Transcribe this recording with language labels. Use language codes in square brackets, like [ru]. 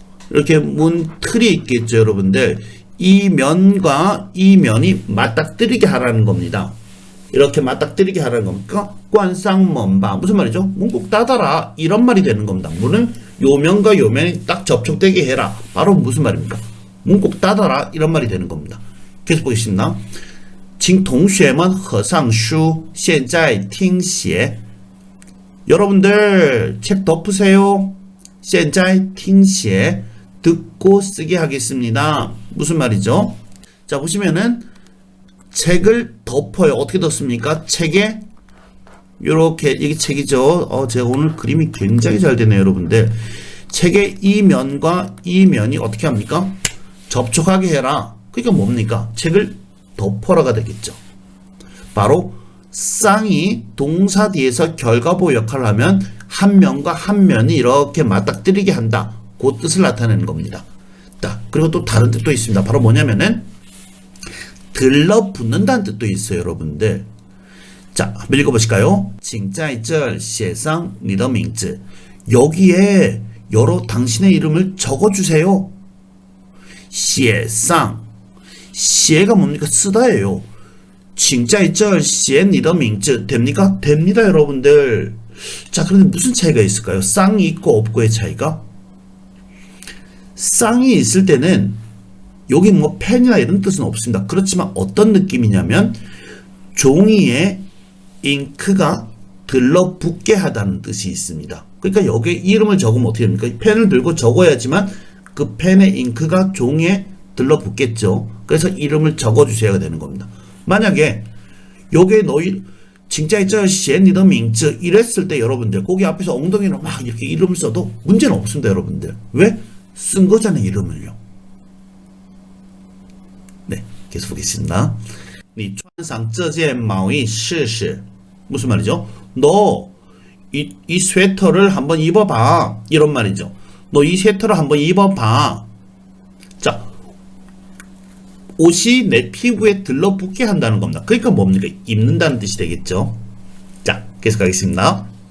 [ko] 이렇게 문 틀이 있겠죠, 여러분들. 이 면과 이 면이 맞닥뜨리게 하라는 겁니다. 이렇게 맞닥뜨리게 하라는 겁니까? 관상먼바 무슨 말이죠? 문 꼭 닫아라 이런 말이 되는 겁니다. 문은 요 면과 요 면이 딱 접촉되게 해라. 바로 무슨 말입니까? 문 꼭 닫아라 이런 말이 되는 겁니다. 계속 보겠습니다. [zh] 请同学们合上书现在听写 [ko] 여러분들 책 덮으세요. [zh] 现在听写 [ko] 듣고 쓰게 하겠습니다. 무슨 말이죠? 자 보시면은 책을 덮어요. 어떻게 덮습니까? 책에 요렇게 이게 책이죠. 제가 오늘 그림이 굉장히 잘 되네요, 여러분들. 책의 이 면과 이 면이 어떻게 합니까? 접촉하게 해라. 그러니까 뭡니까? 책을 덮어라가 되겠죠. 바로 쌍이 동사 뒤에서 결과보 역할을 하면 한 면과 한 면이 이렇게 맞닥뜨리게 한다. 그 뜻을 나타내는 겁니다. 그리고 또 다른 뜻도 있습니다. 바로 뭐냐면은 들러붙는다는 뜻도 있어요, 여러분들. 자, 한번 읽어보실까요? [zh] 请在这写上你的名字 [ko] 여기에 여러 당신의 이름을 적어주세요. [zh] 写上 写 [ko] 가 뭡니까? 쓰다예요. [zh] 请在这写你的名字 됩니까? [ko] 됩니다, 여러분들. 자, 그런데 무슨 차이가 있을까요? 쌍이 있고 없고의 차이가? 쌍이 있을 때는 여기 뭐 펜이나 이런 뜻은 없습니다. 그렇지만 어떤 느낌이냐면 종이에 잉크가 들러붙게 하다는 뜻이 있습니다. 그러니까 여기에 이름을 적으면 어떻게 됩니까? 펜을 들고 적어야지만 그 펜의 잉크가 종이에 들러붙겠죠. 그래서 이름을 적어주셔야 되는 겁니다. 만약에 여기에 너희 진짜 있죠? [zh] 写你的名字 [ko] 이랬을 때 여러분들 거기 앞에서 엉덩이로 막 이렇게 이름을 써도 문제는 없습니다, 여러분들. 왜? 쓴 거잖아요, 이름을요. 네, 계속 보겠습니다. [zh] 你穿上这件毛衣试试 [ko] 무슨 말이죠? 너 이 스웨터를 한번 입어봐 이런 말이죠. 너 이 스웨터를 한번 입어봐. 자, 옷이 내 피부에 들러붙게 한다는 겁니다. 그러니까 뭡니까? 입는다는 뜻이 되겠죠. 자, 계속 가겠습니다.